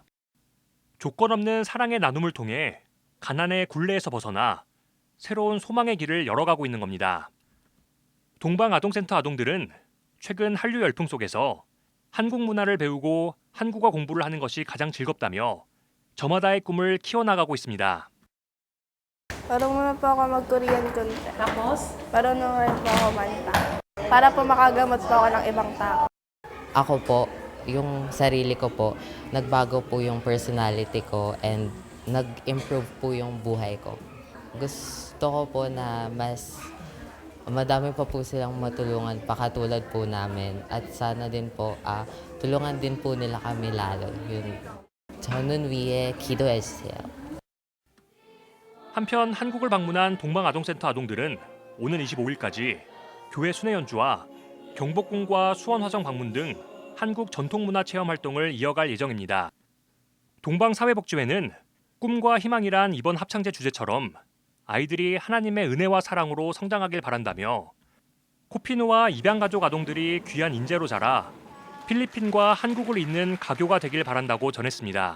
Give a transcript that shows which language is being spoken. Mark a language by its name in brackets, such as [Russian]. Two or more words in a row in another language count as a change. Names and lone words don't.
[Korean] 조건 없는 사랑의 나눔을 통해 가난의 굴레에서 벗어나 새로운 소망의 길을 열어가고 있는 겁니다. 동방아동센터 아동들은 최근 한류 열풍 속에서 한국 문화를 배우고 한국어 공부를 하는 것이 가장 즐겁다며 저마다의 꿈을 키워나가고 있습니다. [Filipino] Marunong po ako mag-Korean konti. Tapos? Marunong rin po ako manta. Para po makagamot po ako ng ibang tao. Ako po, yung sarili ko po, nagbago po yung personality ko and nag-improve po yung buhay ko. Gusto ko po na mas madami pa po silang matulungan pakatulad po namin at sana din po tulungan din po nila kami lalo. yun. [Korean] 저는 위해 기도해주세요. 한편 한국을 방문한 동방아동센터 아동들은 오는 25일까지 교회 순회 연주와 경복궁과 수원화성 방문 등 한국 전통문화 체험 활동을 이어갈 예정입니다. 동방사회복지회는 꿈과 희망이란 이번 합창제 주제처럼 아이들이 하나님의 은혜와 사랑으로 성장하길 바란다며 코피노와 입양가족 아동들이 귀한 인재로 자라 필리핀과 한국을 잇는 가교가 되길 바란다고 전했습니다.